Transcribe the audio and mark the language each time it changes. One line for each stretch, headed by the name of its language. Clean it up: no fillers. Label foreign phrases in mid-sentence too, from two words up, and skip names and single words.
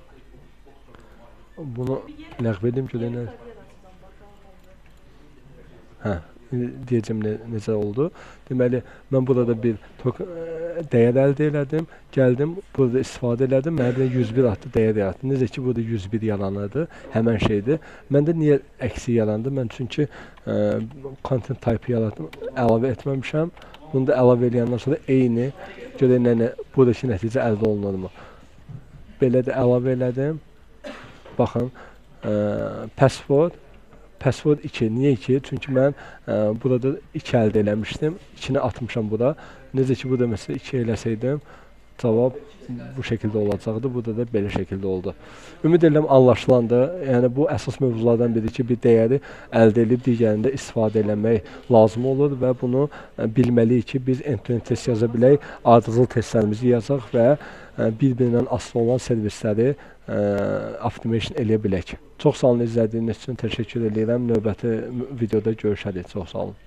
Azerbaijani: Bunu ləğv edim ki, deyəcəm necə oldu. Deməli, mən burada bir dəyər əldə elədim, gəldim, burada istifadə elədim, mənə 101 adlı dəyər yaratdı. Necə ki, burada 101 yaranırdı, həmən şeydir. Məndə niyə əksi yarandı? Mən çünki
English: content type
Azerbaijani: yaratdım, əlavə etməmişəm. Bunu da əlavə edəndən sonra eyni görək nə buradakı nəticə əldə olunurmu. Belə də əlavə elədim. Baxın, password 2. Niyə 2? Çünki mən burada 2 əldə eləmişdim. 2-ni atmışam bura. Necə ki, burada məsələn 2 eləsəydim, cavab bu şəkildə olacaqdı. Burada da belə şəkildə oldu. Ümid edirəm anlaşılandır. Yəni bu əsas mövzulardan biridir ki, bir dəyəri əldə edib digərində istifadə eləmək lazım olur və bunu bilməliyik ki, biz
English: end-to-end test
Azerbaijani: yaza bilək, ardıcıl testlərimizi yazacaq və bir-birindən asılı olan servisləri optimization eləyə bilək. Çox sağ olun izlədiyiniz üçün təşəkkür edirəm. Növbəti videoda görüşərik. Çox sağ olun.